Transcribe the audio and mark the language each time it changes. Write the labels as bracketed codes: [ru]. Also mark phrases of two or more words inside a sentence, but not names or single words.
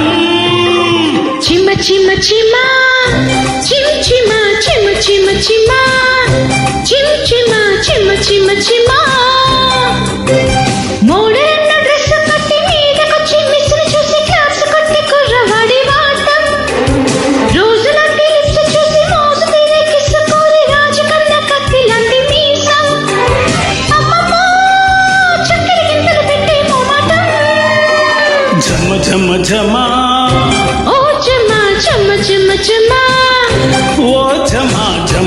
[te] చిమ చిమ చిమ చిమ చిమ చిమ చిమ చిమ చిమ చిమ చిమ చిమ చిమ [en] modern dress [te] కట్టి మీదకొచ్చి మిస్ని చూసి క్లాప్స్ కొట్టి కుర్రవాడి వాటం రోజులాంటి లిప్స్ చూసి మోసు తీరే కిస్ కోరి రాజకన్న కత్తి లాంటి మీసం అమ్మమ్మో చక్కెర గింతలు పెట్టే మోమాటం झम झम झमा ఓ చెమ్మ చెమ్మ చెమ్మ చెమ్మ ఓ झमा झम